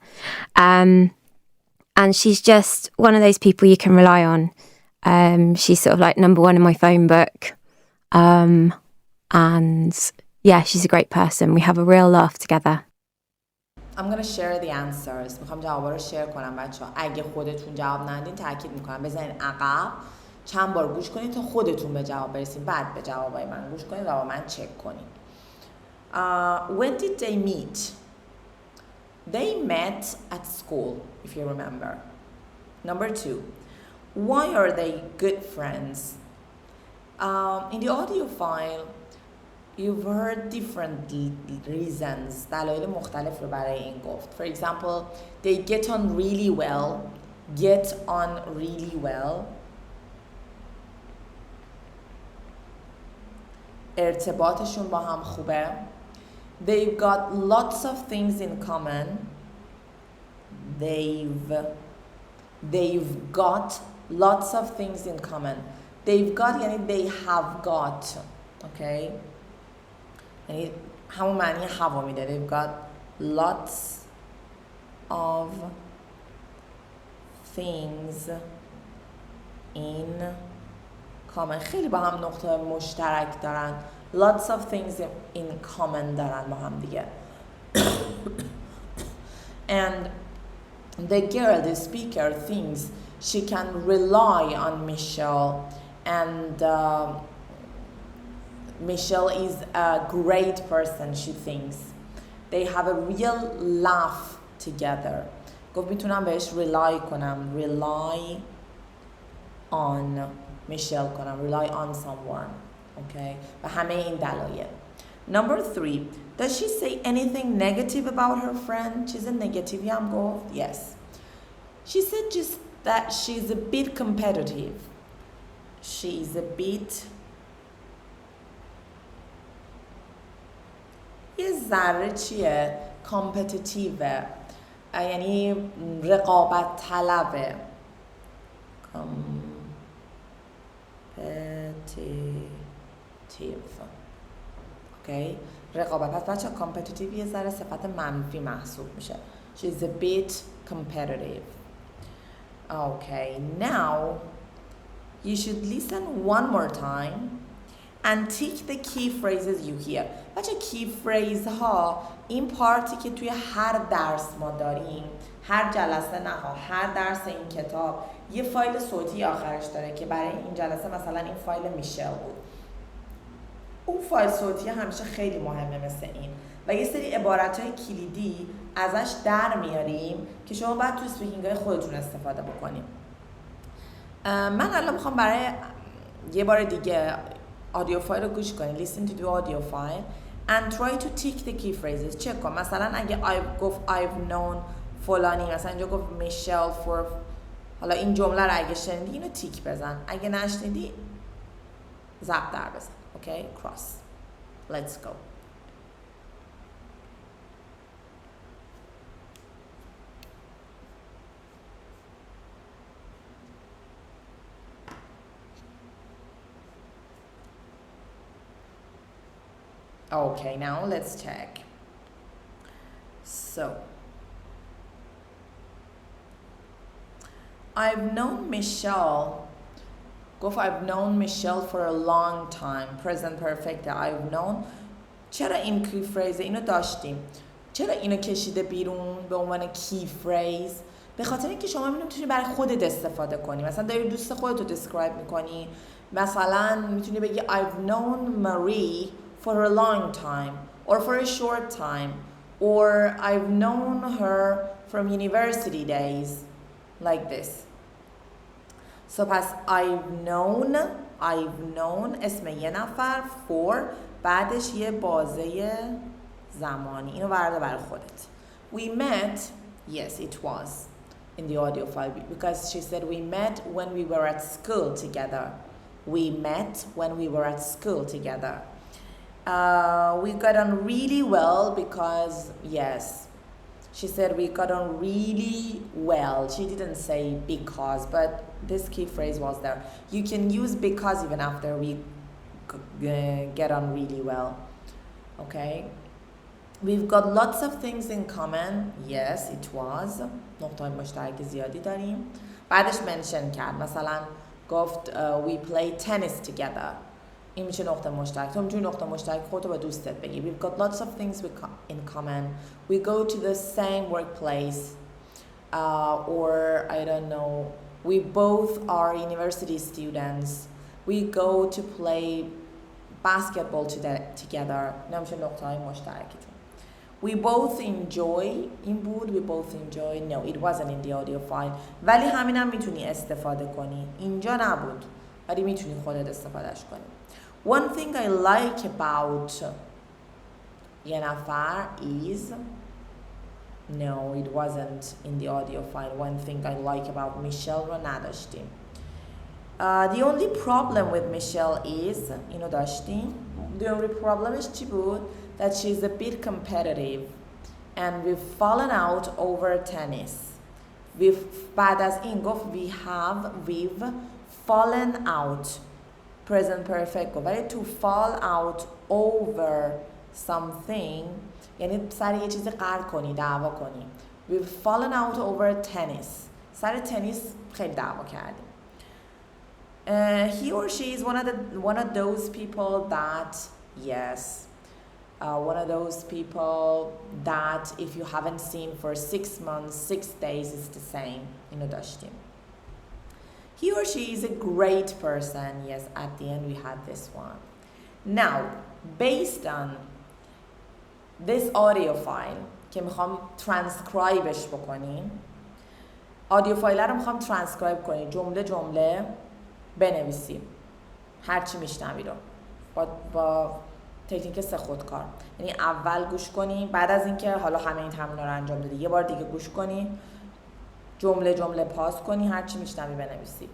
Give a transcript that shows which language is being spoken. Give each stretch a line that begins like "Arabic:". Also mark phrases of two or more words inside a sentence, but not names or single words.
English: And she's just one of those people you can rely on. She's sort of like number 1 in my phone book. And yeah, she's a great person. We have a real laugh together. I'm gonna share the answers.
Persian: میخوام جوابا رو شیر کنم بچه‌ها. اگه خودتون جواب ندین تاکید میکنم بزنین عقب، چند بار گوش کنین تا خودتون به جواب برسین، بعد به جوابای من گوش کنین و با من چک کنین.
English: When did they meet? They met at school, if you remember. Number 2, why are they good friends? In the audio file, you've heard different reasons.
Persian: دلایل مختلف رو برای این گفت.
English: For example, they get on really well. Get on really well.
Persian: ارتباطشون با هم خوبه.
English: They've got lots of things in common. They've got lots of things in common. They've got یعنی they have got. Okay?
Persian: یعنی همون معنی هوا میده.
English: They've got lots of things in common.
Persian: خیلی با هم نقطه مشترک دارن.
English: Lots of things in common
Persian: دارن با هم دیگه.
English: And the girl, the speaker, thinks she can rely on Michelle, and Michelle is a great person, she thinks. They have a real laugh together.
Persian: گفت میتونم بهش rely کنم.
English: Rely on Michelle کنم. Rely on someone.
Persian: Okay? و همه این دلایل.
English: Number 3, does she say anything negative about her friend?
Persian: چیز نگاتیوی هم گفت.
English: Yes. She said just that she's a bit competitive. She's a bit
Persian: یه ذره چیه؟ competitive، یعنی رقابت طلبه.
English: competitive.
Persian: Okay? رقابت. پس بچه competitive یه ذره صفت منفی محسوب میشه.
English: She's a bit competitive. Okay, now you should listen one more time and tick the key phrases you hear.
Persian: بچه
English: key phrase
Persian: ها این پارتی که توی هر درس ما داریم، هر جلسه نه ها، هر درس این کتاب یه فایل صوتی آخرش داره که برای این جلسه مثلا این فایل میشل بود. اون فایل صوتی همیشه خیلی مهمه مثل این و یه سری عبارت‌های کلیدی ازش در میاریم که شما باید تو اسپیکینگ‌های خودتون استفاده بکنیم. من الان میخوام برای یه بار دیگه
English: audio file
Persian: رو گوش کنی.
English: listen to the audio file and try to tick the key phrases.
Persian: چک کن. مثلا اگه گفت
English: I've known
Persian: فلانی، مثلا اینجا گفت میشل for، حالا این جمله رو اگه شنیدی اینو تیک بزن، اگه نشنیدی ضرب در بزن. اوکی؟ cross.
English: let's go. Okay, now let's check. So, I've known Michelle. گفت I've known Michelle for a long time. Present perfect. I've known.
Persian: چرا این
English: key phrase
Persian: اینو داشتیم؟ چرا اینو کشیده بیرون به عنوان
English: key phrase?
Persian: به خاطر اینکه شما میتونی برای خودت استفاده کنی. مثلا داری دوست خودت رو دیسکرایب میکنی.
English: مثلا میتونی بگی I've known Marie for a long time or for a short time or I've known her from university days, like this.
Persian: So پس
English: I've known
Persian: اسم یه نفر for بعدش یه بازه زمانی، اینو ورده برای خودت.
English: We met, yes it was in the audio file because she said we met when we were at school together. We met when we were at school together. We got on really well because, yes, she said we got on really well. She didn't say because, but this key phrase was there. You can use because even after we get on really well. Okay? We've got lots of things in common. Yes, it was.
Persian: نقطه مشترک زیادی داریم.
English: بعدش mention
Persian: کرد. مثلا گفت
English: we play tennis together.
Persian: این میشه نقطه مشترک. تو میتونی نقطه مشترک خودتو با دوستت بگی.
English: We've got lots of things in common. We go to the same workplace. Or I don't know. We both are university students. We go to play basketball together.
Persian: اینا میشه نقطه های مشترکتون.
English: We both enjoy.
Persian: این بود.
English: We both enjoy. No, it wasn't in the audio file.
Persian: ولی همینم میتونی استفاده کنی. اینجا نبود. ولی میتونی خودت استفادهش کنی.
English: One thing I like about
Persian: یه نفر
English: is, no, it wasn't in the audio file. One thing I like about Michelle
Persian: رو نداشتیم.
English: The only problem with Michelle is,
Persian: اینو داشتیم.
English: The only problemش
Persian: چی بود?
English: That she's a bit competitive and we've fallen out over tennis.
Persian: بعد از این گفت
English: we've fallen out. Present perfect
Persian: گفت ولی
English: to fall out over something
Persian: یعنی سر یه چیزی قرار کنی، دعوا کنی.
English: We've fallen out over tennis.
Persian: سر تنیس خیلی دعوا کردیم.
English: He or she is one of those people that, yes, one of those people that if you haven't seen for 6 months, 6 days, it's the same.
Persian: اینو داشتیم.
English: He or she is a great person. Yes, at the end we had this one. Now, based on this audio file
Persian: که میخوام ترانسکرایبش بکنیم،
English: audio file
Persian: رو میخوام ترانسکرایب کنیم، جمله جمله بنویسیم هرچی میشنوی رو با تکنیک 3 خودکار. یعنی اول گوش کنی، بعد از اینکه حالا همه این تمرین رو انجام دادی یه بار دیگه گوش کنی، جمله جمله پاس کنی، هرچی میشنوی بنویسی.